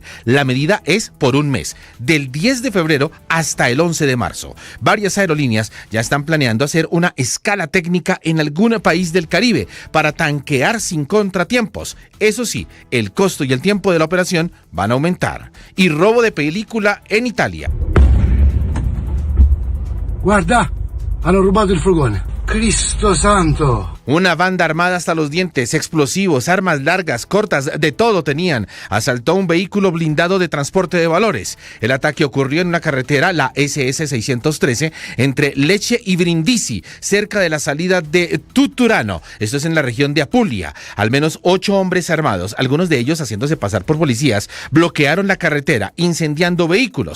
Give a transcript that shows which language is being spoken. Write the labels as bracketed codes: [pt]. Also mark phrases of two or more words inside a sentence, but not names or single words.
[es] La medida es por un mes, del 10 de febrero hasta el 11 de marzo. Varias aerolíneas ya están planeando hacer una escala técnica en algún país del Caribe para tanquear sin contratiempos. Eso sí, el costo y el tiempo de la operación van a aumentar. Y robo de película en Italia. [it] Guarda, hanno rubato il furgone. Cristo santo. [es] Una banda armada hasta los dientes, explosivos, armas largas, cortas, de todo tenían. Asaltó un vehículo blindado de transporte de valores. El ataque ocurrió en una carretera, la SS 613, entre Lecce y Brindisi, cerca de la salida de Tutturano. Esto es en la región de Apulia. Al menos 8 hombres armados, algunos de ellos haciéndose pasar por policías, bloquearon la carretera, incendiando vehículos.